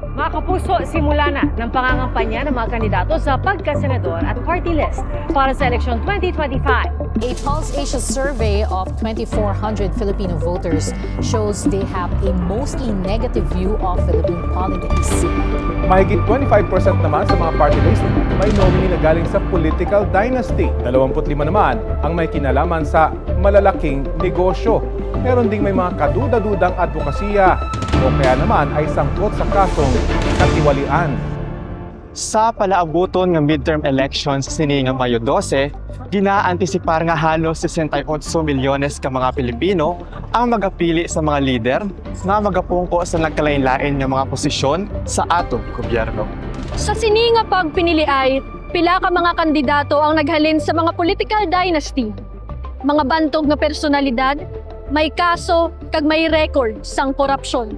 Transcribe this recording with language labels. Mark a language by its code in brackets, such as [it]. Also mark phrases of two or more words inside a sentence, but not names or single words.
[tl] Kapuso, simula na ng pangangampanya ng mga kandidato sa pagkasenador at [en] party list [tl] para sa eleksyon 2025. [en] A Pulse Asia survey of 2,400 Filipino voters shows they have a mostly negative view of Philippine politics. [tl] Mahigit 25% naman sa mga [en] party list [tl] may nominee na galing sa [en] political dynasty. [tl] 25 naman ang may kinalaman sa malalaking negosyo. Meron ding may mga kaduda-dudang advokasya o kaya naman ay sangkot sa kasong katiwalian. [hil] Sa palaabuton ng [en] midterm elections [hil] sini nga Mayo 12, ginaantisipar nga halos 68 milyones ka mga Pilipino ang magapili sa mga lider nga magapungko sa nagkalain-lain nga mga posisyon sa atong gobyerno. Sa sini nga pagpinili ay pila ka mga kandidato ang naghalin sa mga [en] political dynasty, [hil] mga bantog nga personalidad, may kaso kag may record sang korupsyon.